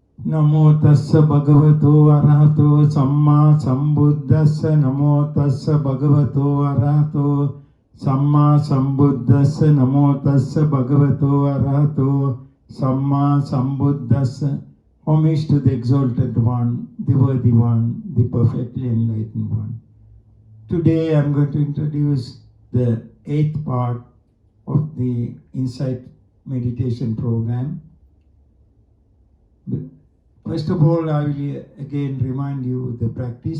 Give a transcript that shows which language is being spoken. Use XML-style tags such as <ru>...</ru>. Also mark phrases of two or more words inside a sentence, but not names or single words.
<pi>नमो तस्स भगवतो अरहतो सम्मा संबुद्धस्स नमो तस्स भगवतो अरहतो सम्मा संबुद्धस्स नमो तस्स भगवतो अरहतो सम्मा संबुद्धस्स.</pi> <en>Homage to the exalted one, the worthy one, the perfectly enlightened one. Today I am going to introduce the 8th part of the Insight meditation program. First of all, I will again remind you the practice.</en>